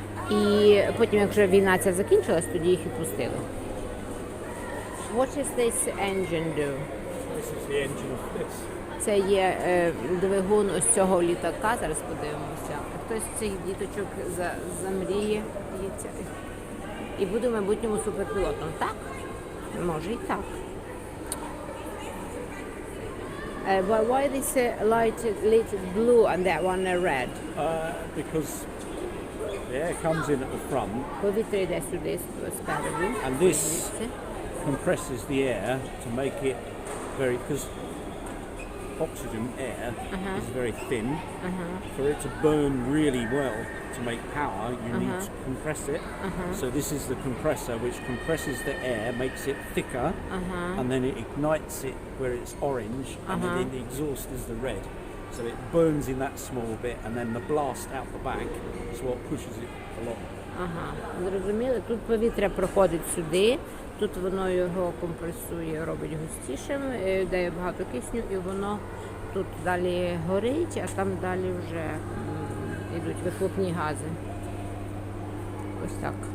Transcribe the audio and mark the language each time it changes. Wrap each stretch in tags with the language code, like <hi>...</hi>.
<uk>І потім, як вже війна ця закінчилась, тоді їх відпустили.</uk> <en>What does this engine do? This is the engine of this.</en> <uk>Це є двигун ось цього літака. Зараз подивимося. Хтось з цих діточок замріє і буде в майбутньому суперпілотом. Так? Може і так.</uk> <en>But why this light lit blue and that one red? Because the air comes in at the front,</en> <uk>Повітря йде сюди спереду.</uk> <en>and this compresses the air to make it very, because oxygen air is very thin. For it to burn really well to make power, you need to compress it. So this is the compressor which compresses the air, makes it thicker, and then it ignites it where it's orange, and then the exhaust is the red. So it burns in that small bit, and then the blast out the back is what pushes it along.</en> <uk>Ага, зрозуміли. Тут повітря проходить сюди, тут воно його компресує, робить густішим, дає багато кисню, і воно тут далі горить, а там далі вже йдуть вихлопні гази. Ось так.</uk>